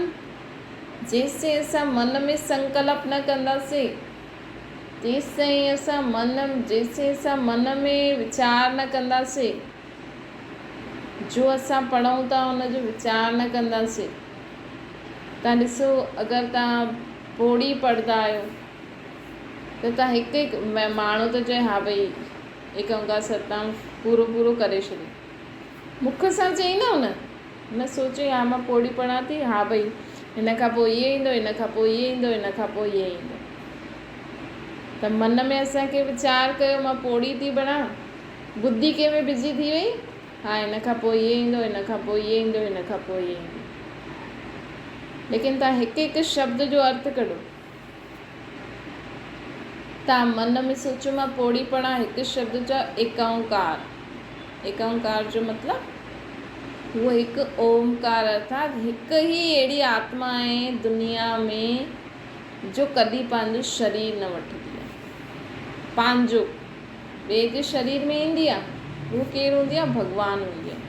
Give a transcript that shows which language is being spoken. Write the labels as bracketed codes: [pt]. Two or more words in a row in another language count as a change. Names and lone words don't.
[sd] जेसिताईं असां मन में संकल्प न कंदासीं, जेसिताईं असां मन में वीचार न कंदासीं, जो असां पढ़ूं था उनजो वीचार न कंदासीं। तव्हां ॾिसो, अगरि तव्हां पोड़ी पढ़ंदा आहियो त तव्हां हिकु हिकु माण्हू त चए हा भई [pa] ਇਕ ਓਅੰਕਾਰ ਸਤਿਨਾਮੁ [sd] पूरो पूरो करे छॾियो, मुख सां चई न सोचे हा मां पोड़ी पढ़ां थी, हा भई हिन खां पोइ इहे ईंदो, हिन खां पोइ इहे ईंदो, हिन खां पोइ इहे ईंदो। त मन में असांखे वीचार कयो मां पोड़ी थी पढ़ां, बुद्धि कंहिंमें बिज़ी थी वई, हा हिन खां पोइ इहे ईंदो, हिन खां पोइ इहे ईंदो, हिन खां पोइ इहे ईंदो। लेकिन तव्हां हिकु हिकु शब्द जो अर्थ कढो। तव्हां मन में सोचो मां पोड़ी पढ़ां, हिकु शब्द चओ [pa] ਇਕ ਓਅੰਕਾਰ। ਇਕ ਓਅੰਕਾਰ [sd] जो मतिलबु उहो हिकु ओंकार, अर्थात हिकु ई अहिड़ी आत्मा आहे दुनिया में जो कॾहिं पंहिंजो शरीर न वठंदी आहे। पंहिंजो ॿिए जे शरीर में ईंदी आहे, उहो केरु हूंदी आहे? भॻवानु हूंदी आहे।